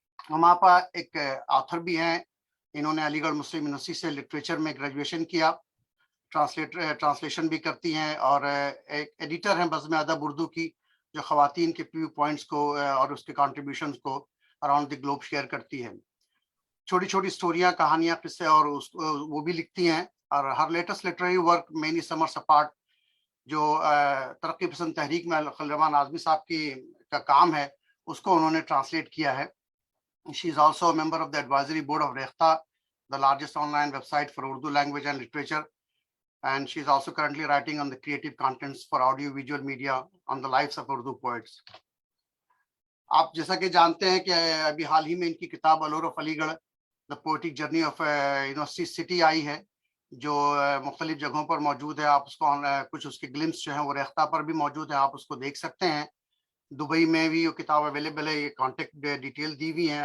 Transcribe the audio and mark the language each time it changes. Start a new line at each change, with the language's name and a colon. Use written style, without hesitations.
Urdu: ہم آپا ایک آتھر بھی ہیں. انہوں نے علی گڑھ مسلم یونیورسٹی سے لٹریچر میں گریجویشن کیا، ٹرانسلیشن بھی کرتی ہیں، اور ایک ایڈیٹر ہیں بزم ادب اردو کی، جو خواتین کے ویو پوائنٹس کو اور اس کے کنٹریبیوشنز کو اراؤنڈ دی گلوب شیئر کرتی ہے. چھوٹی چھوٹی سٹوریاں، کہانیاں، قصے اور وہ بھی لکھتی ہیں. اور ہر latest literary work many summers apart جو ترقی پسند تحریک میں خلیل الرحمان اعظمی صاحب کا کام ہے، اس کو انہوں نے ٹرانسلیٹ کیا ہے.
English: She is also a member of the advisory board of Rekhta, the largest online website for Urdu language and literature. And she is also currently writing on the creative contents for audio-visual media on the lives of Urdu poets.
Urdu: آپ جیسا کہ جانتے ہیں کہ ابھی حال ہی میں ان کی کتاب الور آف علی گڑھ دا poetic journey of university city I ہے، جو مختلف جگہوں پر موجود ہے. آپ اس کو کچھ اس کے گلمس جو ہیں وہ ریختہ پر بھی موجود ہیں، آپ اس کو دیکھ سکتے ہیں. دبئی میں بھی وہ کتاب اویلیبل ہے، یہ کانٹیکٹ ڈیٹیل دی ہوئی ہیں.